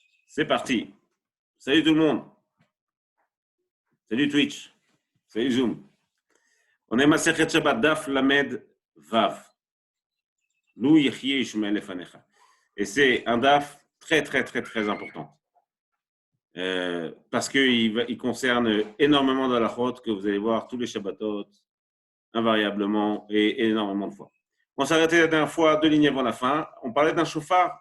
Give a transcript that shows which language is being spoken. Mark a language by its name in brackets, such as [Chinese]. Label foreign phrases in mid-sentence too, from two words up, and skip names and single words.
[French] C'est parti. Salut tout le monde. Salut Twitch. Salut Zoom. On est Masechet Shabbat [Hebrew] דף למד וו. לו יחיה ישמעאל לפניך. [French] Et c'est un Daf très important. Parce qu'il concerne énormément d'halachot que vous allez voir tous les Shabbatot, invariablement et énormément de fois. On s'est arrêté la dernière fois 2 lignes avant la fin. On parlait d'un chauffard.